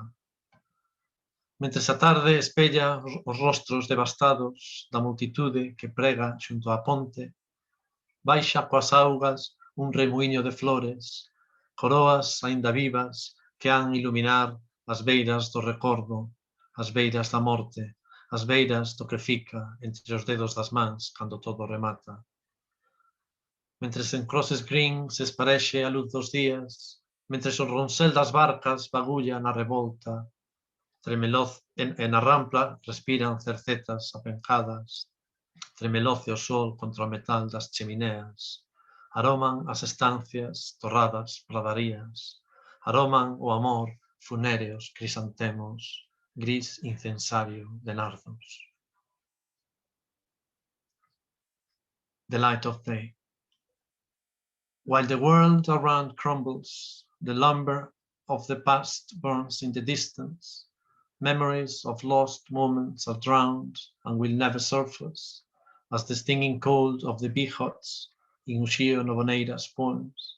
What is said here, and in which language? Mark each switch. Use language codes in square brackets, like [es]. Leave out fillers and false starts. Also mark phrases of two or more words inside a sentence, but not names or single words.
[gl] Mentres a tarde espella os rostros devastados da multitude que prega xunto á ponte, baixa coas augas un remuiño de flores, coroas aínda vivas que han iluminar as beiras do recordo, as beiras da morte, as beiras do que fica entre os dedos das mans cando todo remata. Mentres en Crosses Green se esparexe a luz dos días, mentres o ronsel das barcas bagulla na revolta, tremeloz e na rampla respiran cercetas apencadas, tremeloce o sol contra o metal das chemineas, aroman as estancias torradas pradarías, aroman o amor funéreos crisantemos, gris incensario de nardos. [en] The light of day. While the world around crumbles, the lumber of the past burns in the distance, memories of lost moments are drowned and will never surface, as the stinging cold of the bee huts in Uxío Novoneira's poems.